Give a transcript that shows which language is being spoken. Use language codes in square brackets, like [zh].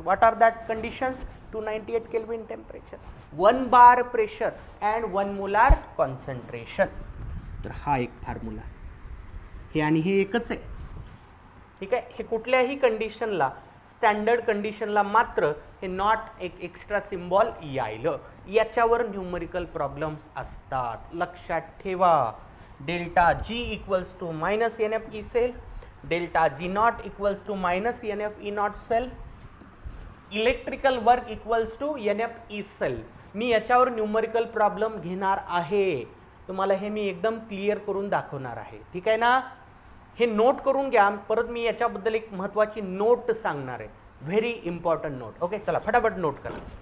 [en] What are that conditions, 298 kelvin temperature, 1 bar pressure and 1 molar concentration. [mr] तर हा एक formula, हे आणि हे एकच आहे. ठीक आहे. हे कुठल्याही कंडिशनला, स्टँडर्ड कंडिशनला मात्र हे नॉट एक एक्स्ट्रा सिम्बॉल यायलं. याच्यावर न्यूमरिकल प्रॉब्लेम्स असतात. लक्षात ठेवा. [en] Delta G equals to minus NFE cell, delta G not equals to minus NFE not cell, electrical work equals to NFE cell. [mr] मी याच्यावर न्यूमरिकल प्रॉब्लेम घेणार आहे. तुम्हाला हे मी एकदम क्लिअर करून दाखवणार आहे. ठीक आहे ना. हे नोट करून घ्या. परत मी याच्याबद्दल एक महत्त्वाची नोट सांगणार आहे, [en] Very important note. [mr] ओके, चला फटाफट नोट करा.